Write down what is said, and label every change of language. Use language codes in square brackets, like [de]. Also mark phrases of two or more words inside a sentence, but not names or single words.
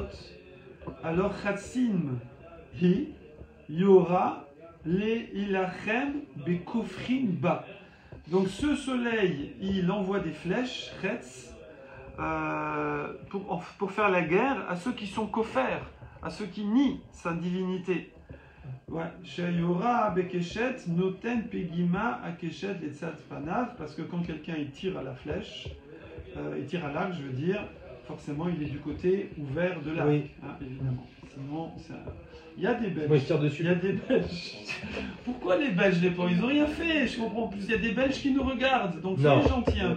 [he] Alors חצים היא יורה להלחם בכופרים בה. [fr] Donc ce soleil, il envoie des flèches, Khetz. Pour faire la guerre à ceux qui sont kofer, à ceux qui nient sa divinité. Ouais. [he] שהיורה בקשת נותן פגימת הקשת לצד פניו, [fr] parce que quand quelqu'un il tire à la flèche, il tire à l'arc, je veux dire, forcément il est du côté ouvert de l'arc, oui. Évidemment. Sinon, il y a des Belges. Moi, je tire dessus. Il y a des Belges. Pourquoi les Belges les pauvres? Ils n'ont rien fait, je comprends plus. Il y a des Belges qui nous regardent, donc soyez gentils un peu.